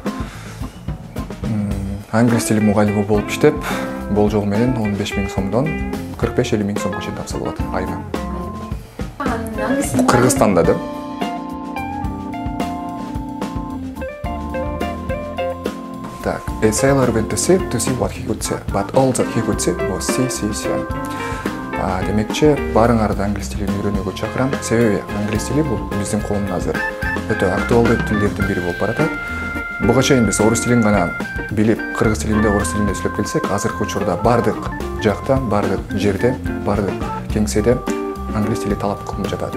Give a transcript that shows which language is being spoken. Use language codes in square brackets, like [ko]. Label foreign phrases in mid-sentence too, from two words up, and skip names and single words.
[ky] Англис тили мугалими болуп иштеп, болжол менен 15 000 сомдон 45-50 000 сомго чейин тапса болот айына. Кыргызстанда да. Так, [en] a sailor went to sea what he could see, but all that he could see was sea. [ky] Демекчи, барыңарды англис тилин үйрөнүүгө чакырам. Себеби англис тили бул биздин коомдун азыр өтө актуалдуу тилдердин бири болуп баратат. Буга чейин биз орус тилин гана билип, кыргыз тилинде, орус тилинде сүйлөп келсек, азыркы учурда бардык жакта, бардык жерде, бардык кеңседе англис тили талап кылынып жатат.